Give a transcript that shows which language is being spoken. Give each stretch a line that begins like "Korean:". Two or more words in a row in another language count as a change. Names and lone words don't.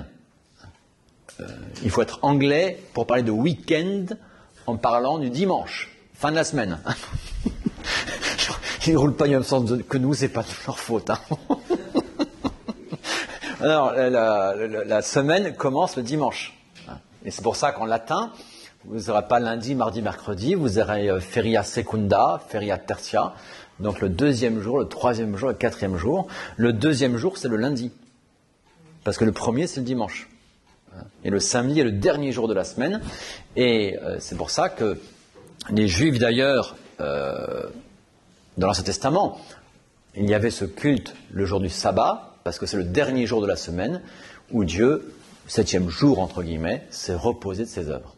French: Il faut être anglais pour parler de week-end en parlant du dimanche, fin de la semaine. Ils ne roulent pas du même sens que nous, c'est pas de leur faute. Hein. Alors, la semaine commence le dimanche. Et c'est pour ça qu'en latin, Vous n'aurez pas lundi, mardi, mercredi.
Latin: Vous aurez feria secunda, feria tertia.
French: Donc le deuxième jour, le troisième jour, le quatrième jour. Le deuxième jour, c'est le lundi. Parce que le premier, c'est le dimanche. Et le samedi est le dernier jour de la semaine. Et c'est pour ça que les Juifs, d'ailleurs, dans l'Ancien Testament, il y avait ce culte le jour du sabbat, parce que c'est le dernier jour de la semaine, où Dieu, septième jour, entre guillemets, s'est reposé de ses œuvres.